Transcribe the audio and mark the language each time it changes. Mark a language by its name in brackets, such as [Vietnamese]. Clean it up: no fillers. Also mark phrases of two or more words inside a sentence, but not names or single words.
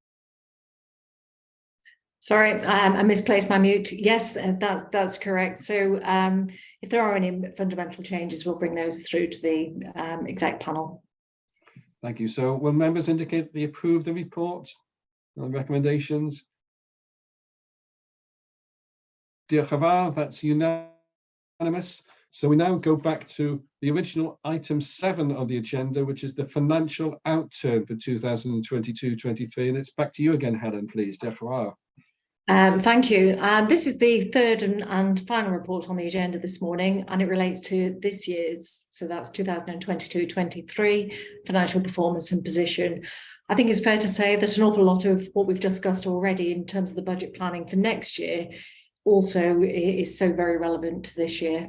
[English] Sorry, I misplaced my mute. Yes, that's correct. So if there are any fundamental changes, we'll bring those through to the exec panel. Thank you. So will members indicate they approve the report and recommendations? [Welsh] Diolch yn fawr, [English] that's unanimous. So we now go back to the original item 7 of the agenda, which is the financial outturn for 2022-23. And it's back to you again, Helen, please. [Welsh] Diolch yn fawr. [English] Thank you. This is the third and final report on the agenda this morning, and it relates to this year's, so that's 2022-23 financial performance and position. I think it's fair to say that an awful lot of what we've discussed already in terms of the budget planning for next year also is so very relevant to this year.